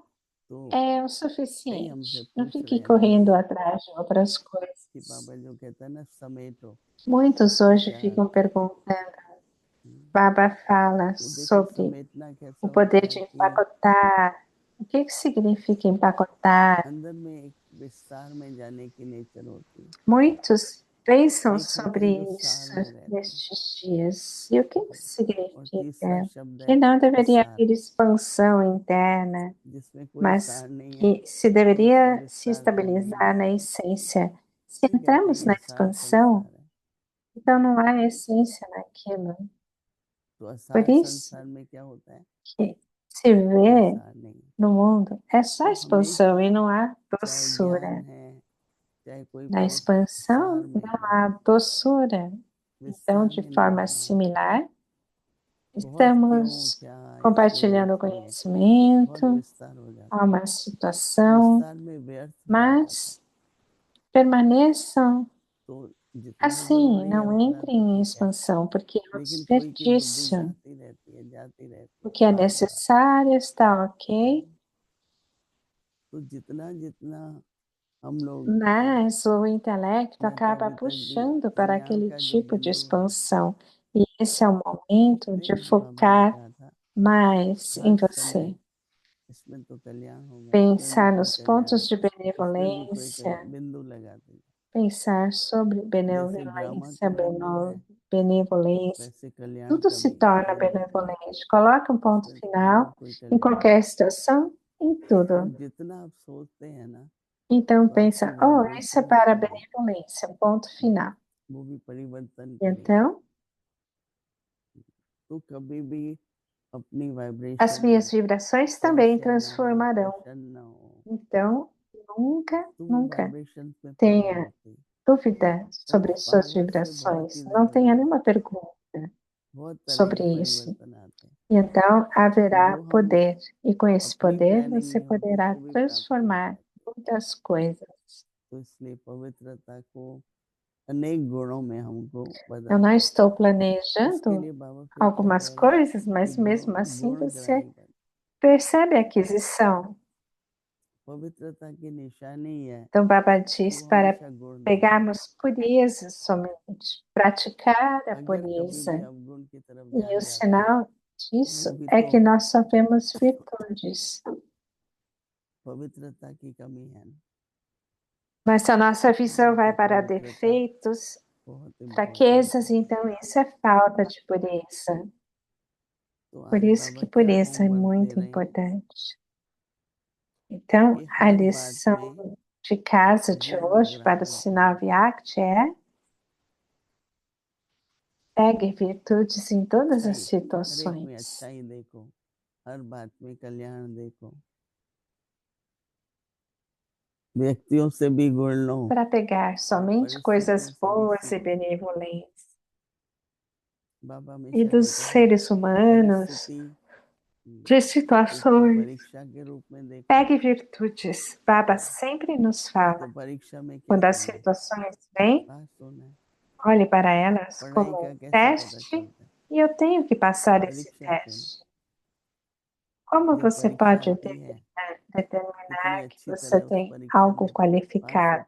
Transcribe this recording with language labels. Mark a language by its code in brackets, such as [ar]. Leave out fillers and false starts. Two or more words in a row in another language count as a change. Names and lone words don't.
[hi] तो [pt] é o [hi] कई हमसे [pt] suficiente. Não [hi] पूछ [pt] fique [hi] रहे हैं दीदी [pt] correndo atrás de outras [hi] कि [pt] coisas. [hi] बाबा जो कहता है ना समेटो [pt] Muitos hoje [hi] क्या [pt] ficam [hi] अर्थ है। [pt] perguntando. Baba fala [hi] तो देखो [pt] sobre [hi] समेटना [pt] o [hi] कैसा होता [pt] poder [hi] है [pt] de [hi] कि [pt] empacotar. O que que significa empacotar? [hi] अंदर में एक विस्तार में जाने की नेचर होती है, [pt] Muitos pensam [hi] एक होते हैं जो [pt] sobre [hi] सार [pt] isso [hi] में रहते हैं, [pt] nestes dias. E o que que [hi] और तीसरा [pt] significa? [hi] शब्द [pt] Que [hi] है [pt] não deveria [hi] विस्तार, [pt] haver expansão interna, [hi] जिसमें कोई [pt] mas [hi] सार नहीं है, [pt] que se [hi] तो उसका [pt] deveria se [hi] विस्तार करने की [pt] estabilizar na [hi] जरूरत है। [pt] essência. Se [hi] फिर कहते हैं [pt] entramos [hi] ये [pt] na [hi] असार [pt] expansão, [hi] संसार है, [pt] então não há essência naquilo. [hi] तो [pt] Por [hi] असार [pt] isso [hi] संसार में क्या होता है, [pt] que se [hi] कोई [pt] vê [hi] सार नहीं है। [pt] no mundo é só [hi] तो [pt] expansão e [hi] हमेशा [pt] não há [hi] चाहे ज्ञान [pt] doçura. [hi] है, चाहे कोई [pt] Na [hi] पद, सार [pt] expansão [hi] में [pt] não [hi] है, [pt] há doçura. Então, [hi] विस्तार [pt] de [hi] में नहीं [pt] forma [hi] जाना होता, [pt] similar, [hi] बहुत क्यों [pt] estamos [hi] क्या [pt] compartilhando o [hi] एक्सपीरियंस में बहुत [pt] conhecimento, [hi] विस्तार हो जाता [pt] há uma [hi] है, [pt] situação, [hi] विस्तार में व्यर्थ हो जाता था, [pt] mas permaneçam [hi] तो जितना [pt] assim, [hi] जरूरी है [pt] não [hi] उतना [pt] entrem [hi] तो [pt] em [hi] ठीक है, [pt] expansão, porque é um [hi] लेकिन कोई की बुद्धि [pt] desperdício. [hi] जाती रहती [pt] O [hi] है [pt] que é [hi] बार बार। [pt] necessário está ok, [hi] तो जितना जितना हम लोग [pt] mas o intelecto [hi] मैं तो [pt] acaba [hi] अभी तक भी [pt] puxando para [hi] कल्याण [pt] aquele [hi] का जो [pt] tipo de [hi] बिंदु है, [pt] expansão. E esse é o momento de [hi] नहीं बाबा ने [pt] focar [hi] कहा था [pt] mais em [hi] हर [pt] você. [hi] समय इसमें तो कल्याण होगा, इसमें भी [pt] Pensar [hi] कोई [pt] nos [hi] कल्याण, [pt] pontos de [hi] इसमें भी कोई [pt] benevolência, [hi] बिंदु लगा देगा। [pt] pensar sobre [hi] जैसे ड्रामा [pt] benevolência, [hi] के बिंदु है, [pt] benevolência. [hi] वैसे कल्याण [pt] Tudo [hi] का [pt] se [hi] भी [pt] torna [hi] बिंदु है, [pt] benevolente. Coloque um ponto [hi] इसमें कोई ना [pt] final [hi] कोई [pt] em [hi] कल्याण है। [pt] qualquer situação, em [hi] और [pt] tudo. [hi] जितना आप सोचते हैं ना, [pt] Então [hi] तो आपकी [pt] pensa, oh, isso é [hi] वाइब्रेशंस [pt] para a [hi] जो है [pt] benevolência, ponto final. [hi] वो भी परिवर्तन [pt] E [hi] करेंगी। [pt] então, [hi] तो कभी भी अपनी [pt] as [hi] वाइब्रेशन [pt] minhas [hi] में [pt] vibrações também [hi] संशय ना हो, [pt] transformarão. [hi] प्रश्न ना हो, [pt] Então, nunca, [hi] तो वो [pt] nunca [hi] वाइब्रेशंस में पावर [pt] tenha [hi] होती है, [pt] dúvida [hi] और [pt] sobre [hi] उस [pt] suas [hi] पावर से बहुत [pt] vibrações. [hi] चीजें [pt] Não tenha [hi] बदलती [pt] nenhuma [hi] हैं, [pt] pergunta [hi] बहुत तरह के [pt] sobre isso. [hi] परिवर्तन आते हैं। [pt] E então [hi] तो [pt] haverá [hi] जो हम [pt] poder. E com esse [hi] अपनी [pt] poder [hi] प्लानिंग [pt] você [hi] में होते हैं [pt] poderá [hi] वो भी प्राप्त हो [pt] transformar [hi] जाती [pt] muitas coisas. [hi] तो इसलिए पवित्रता को अनेक गुणों में हमको [pt] Eu não [hi] बदलना है। [pt] estou [hi] इसके [pt] planejando [hi] लिए बाबा फिर क्या [pt] algumas [hi] कह रहे हैं [pt] coisas, [hi] कि [pt] mas mesmo [hi] गुणों [pt] assim você [hi] गुणग्राही बन। [pt] percebe a aquisição. [hi] पवित्रता की निशानी है [pt] Então, Baba [hi] कि [pt] diz [hi] वो [pt] para [hi] हमेशा गुण देगा। [pt] pegarmos pureza somente, praticar a [hi] अगर कभी भी [pt] pureza. [hi] अवगुण की तरफ [pt] E o [hi] ध्यान जाता है [pt] sinal [hi] वो [pt] disso [hi] भी [pt] é [hi] तो [pt] que nós só vemos virtudes. [hi] पवित्रता की कमी है ना। [pt] Mas se a nossa visão vai [hi] तो [pt] para [hi] पवित्रता [pt] defeitos, [hi] बहुत इम्पोर्टेंट [pt] fraquezas, [hi] है। [pt] então isso é falta de pureza. [hi] तो [pt] Por [hi] आज [pt] isso [hi] बाबा [pt] que [hi] क्या [pt] pureza é [hi] होमवर्क दे [pt] muito [hi] रहे हैं [pt] importante. Então, [hi] कि [pt] a [hi] हर बात [pt] lição [hi] में [pt] de casa de hoje para o [hi] गुणग्राही [pt] sinal [hi] बनना। [pt] Vyakti é: pegue virtudes em todas as [hi] अच्छाई हर एक में [pt] situações. [hi] अच्छाई देखो, हर बात में कल्याण देखो, व्यक्तियों से भी गुण लो [pt] Para pegar [hi] और [pt] somente [hi] परिस्थितियों [pt] coisas [hi] से भी [pt] boas e [hi] सीखो। [pt] benevolentes. [hi] बाबा [pt] E [hi] हमेशा [pt] dos [hi] कहते हैं [pt] seres humanos, [hi] परिस्थिति [pt] de [hi] एक को [pt] situações. [hi] परीक्षा के रूप में देखो। [pt] Pegue virtudes. Baba sempre nos fala. [hi] तो परीक्षा में क्या [pt] Quando as [hi] करना है? [pt] situações vêm, [hi] पास होना है। [pt] olhe para elas [hi] पढ़ाई [pt] como [hi] का [pt] um [hi] कैसे पता [pt] teste [hi] चलता है? [pt] e eu tenho que passar esse [hi] परीक्षा से ना। [pt] teste. Como [hi] जब [pt] você [hi] परीक्षा [pt] pode [hi] आती है इतनी [pt] determinar que [hi] अच्छी [pt] você [hi] तरह उस [pt] tem [hi] परीक्षा [pt] algo [hi] में पास होते